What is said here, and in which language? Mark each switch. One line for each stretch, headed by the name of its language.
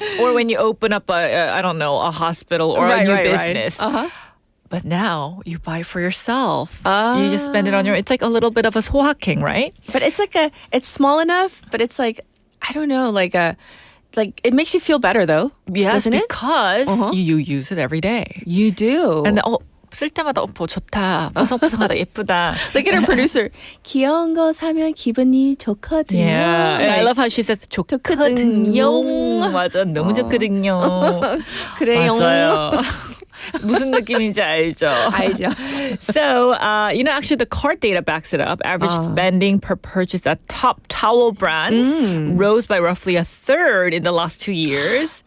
English: Or when you open up a hospital or a new business. But now you buy for yourself. You just spend it on it's like a little bit of a 소확행, right? But it's like it's small enough, but it's like, I don't know, like it makes you feel better though. Yes, doesn't it? because you use it every day. You do. And
Korean: 쓸 때마다 좋다, 뽀송뽀송하다, 예쁘다.
English: Look at our producer.
Korean: 귀여운 거 사면 기분이 좋거든요.
English: Yeah, and I love how she says
Korean: 좋거든요. 맞아, 너무 좋거든요. 그래요. 맞아요. 무슨 느낌인지 알죠? 알죠.
English: So, actually the cart data backs it up. Average spending per purchase at top towel brands rose by roughly a third in the last 2 years.